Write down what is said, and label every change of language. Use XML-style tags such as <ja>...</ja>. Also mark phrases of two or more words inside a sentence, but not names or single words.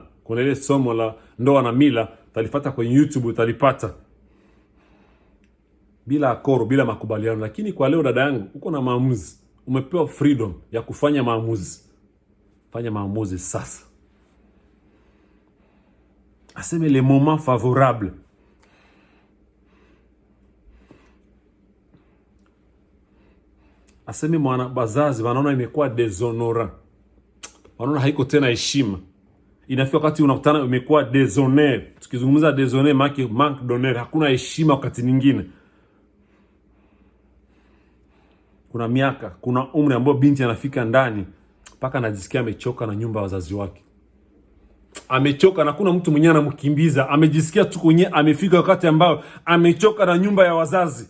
<sw>Kuna ile somo la ndoa na mila, utalipata kwenye YouTube, utalipata. Bila akoro, bila makubaliano. Lakini kwa leo dada yangu, uko na maamuzi. Umepewa freedom ya kufanya maamuzi. Fanya maamuzi sasa. Aseme</sw> <fr>le moment favorable.</fr> <sw>Aseme bazazi wanaona imekuwa deshonora. Wanaona haiko tena heshima. Inafika wakati unakutana imekuwa deshonere. Tukizungumza deshonere</sw> <fr>manque d'honneur,</fr> <sw>hakuna heshima wakati nyingine. Kuna miaka, kuna umri ambao binti anafika ndani mpaka anajisikia amechoka na nyumba ya wazazi wake. Amechoka na kuna mtu mwenyewe anamkimbiza. Amejisikia tu kwenye amefika wakati ambao amechoka na nyumba ya wazazi.</sw>